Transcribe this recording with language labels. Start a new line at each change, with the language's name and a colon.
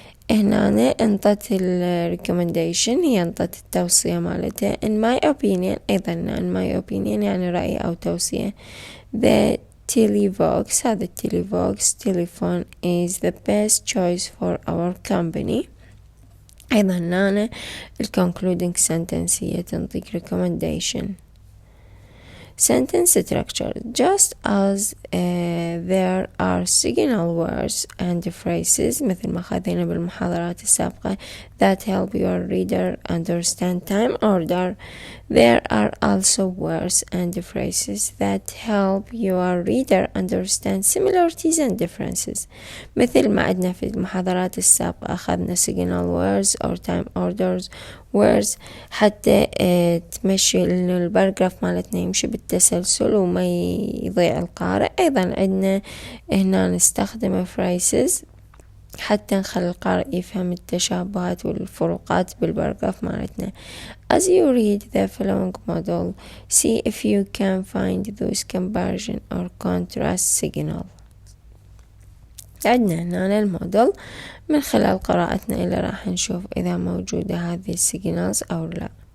Arabic: هنا انطت recommendation هي انطت التوصية مالتها.
English: In my opinion أيضا in my opinion
Arabic: يعني رأي أو توصية.
English: The Televox هذا Televox telephone is the best choice for our company.
Arabic: أيضا هنا concluding sentence هي تنطيك recommendation.
English: Sentence structure. Just as there are signal words and phrases
Arabic: مثل ما خذينا بالمحاضرات السابقة
English: that help your reader understand time order, there are also words and phrases that help your reader understand similarities and differences.
Arabic: مثل ما عندنا في المحاضرات السابقة أخذنا signal words or time orders words حتى تمشي الباراجراف مالتنا يمشي بالتسلسل وما يضيع القارئ. أيضا عندنا هنا نستخدم phrases حتى نخلي القارئ يفهم التشابهات والفروقات بالباراجراف مالتنا.
English: As you read the following model, see if you can find those comparison or contrast signal.
Arabic: عندنا هنا الموديل من خلال قراءتنا اللي راح نشوف إذا موجودة هذه السيجنالز أو لا.